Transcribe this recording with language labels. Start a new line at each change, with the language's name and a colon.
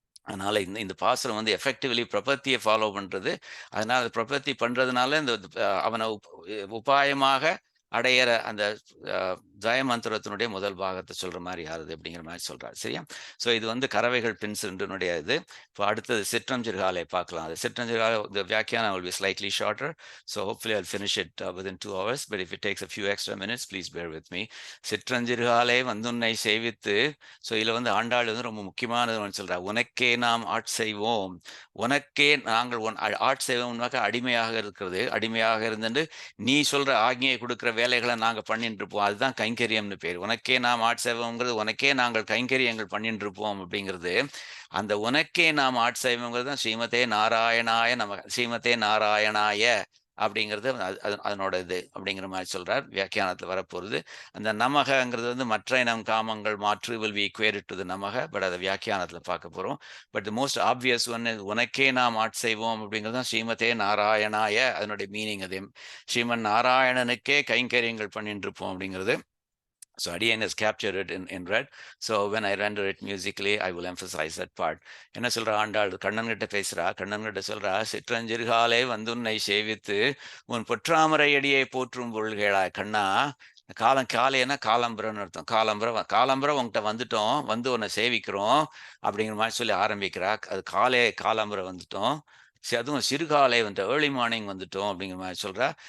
Tamil: அதனால இந்த பாசுரம் வந்து எஃபெக்டிவ்லி பிரபத்தியை ஃபாலோ பண்றது. அதனால பிரபத்தி பண்றதுனால இந்த அவனை உபாயமாக அடையிற அந்த ஜெயமந்திரத்தினுடைய முதல் பாகத்தை சொல்ற மாதிரி யாருது அப்படிங்கிற மாதிரி சொல்றாரு. சரியா? ஸோ இது வந்து கரவைகள் பின் சென்றுனுடைய இது. இப்போ அடுத்தது சிற்றஞ்சிறுகாலை பார்க்கலாம். அது சிற்றஞ்சிறுகாலை
English: the வியாக்கியானம் will be slightly shorter, so hopefully I'll finish it within 2 hours, but if it takes a few extra minutes, please bear with me.
Tamil: சிற்றஞ்சிறுகாலை வந்துன்னை சேவித்து. ஸோ இதுல வந்து ஆண்டாள் வந்து ரொம்ப முக்கியமானது சொல்றா. உனக்கே நாம் ஆட்செய்வோம், உனக்கே நாங்கள் ஆட்செய்வோம்னாக்கா அடிமையாக இருக்கிறது. அடிமையாக இருந்துட்டு நீ சொல்ற ஆக்ஞையை கொடுக்குற வேலைகளை நாங்க பண்ணிட்டு இருப்போம். அதுதான் கைங்கரியம்னு பேர். உனக்கே நாம் ஆட்சேவங்கிறது உனக்கே நாங்கள் கைங்கரியங்கள் பண்ணிட்டு இருப்போம் அப்படிங்கிறது. அந்த உனக்கே நாம் ஆட்சேவங்கிறது தான் ஸ்ரீமதே நாராயணாய ஸ்ரீமதே நாராயணாய அப்படிங்கிறது அதனோட இது அப்படிங்கிற மாதிரி சொல்றார். வியாக்கியானத்தில் வரப்போகுது. அந்த நமகங்கிறது வந்து மற்ற இனம் காமங்கள் மாற்று
English: will be equated to the
Tamil: நமக, பட் அதை வியாக்கியானத்தில் பார்க்க போறோம்.
English: but the most obvious one
Tamil: உனக்கே நாம் ஆட்செய்வோம் அப்படிங்கிறது தான் ஸ்ரீமதே நாராயணாய. அதனுடைய மீனிங் அது ஸ்ரீமன் நாராயணனுக்கே கைங்கரியங்கள் பண்ணிட்டு இருப்போம் அப்படிங்கிறது.
English: So Adiyan has captured it in red. So when I render it musically, I will emphasize that part.
Tamil: என்ன சொல்றா ஆண்டாள்? கண்ணன் கிட்ட பேசுறா. கண்ணன் கிட்ட சொல்றா, சிற்றஞ்சிறுகாலே வந்துன்னை சேவித்து உன் பொற்றாமரை அடியை போற்றும் பொருள்களாய். கண்ணா, காலைன்னா காலம்புறன்னு அர்த்தம். காலம்புற உன்கிட்ட வந்துட்டோம், வந்து உன்னை சேவிக்கிறோம் அப்படிங்கிற மாதிரி சொல்லி ஆரம்பிக்கிறா. அது காலம்புற வந்துட்டோம். அதுவும் சிறுகாலை வந்து ஏர்லி மார்னிங் வந்துட்டோம் அப்படிங்கிற மாதிரி சொல்றா.